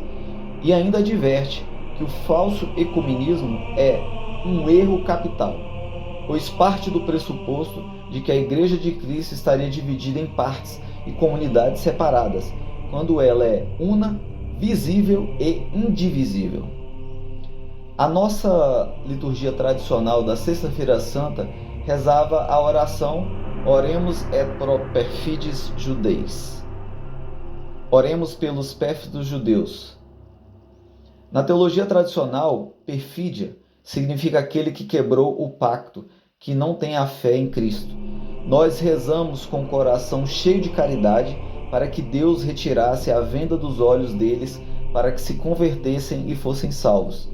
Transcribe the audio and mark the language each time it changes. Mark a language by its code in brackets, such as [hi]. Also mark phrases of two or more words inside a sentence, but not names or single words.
[pt] E ainda adverte que o falso ecumenismo é um erro capital, pois parte do pressuposto de que a Igreja de Cristo estaria dividida em partes e comunidades separadas, quando ela é una, visível e indivisível. A nossa liturgia tradicional da Sexta-feira Santa rezava a oração [la] Oremus et pro perfides judeis. [pt] Oremos pelos pérfidos judeus. Na teologia tradicional, perfídia significa aquele que quebrou o pacto, que não tem a fé em Cristo. Nós rezamos com o coração cheio de caridade para que Deus retirasse a venda dos olhos deles, para que se convertessem e fossem salvos.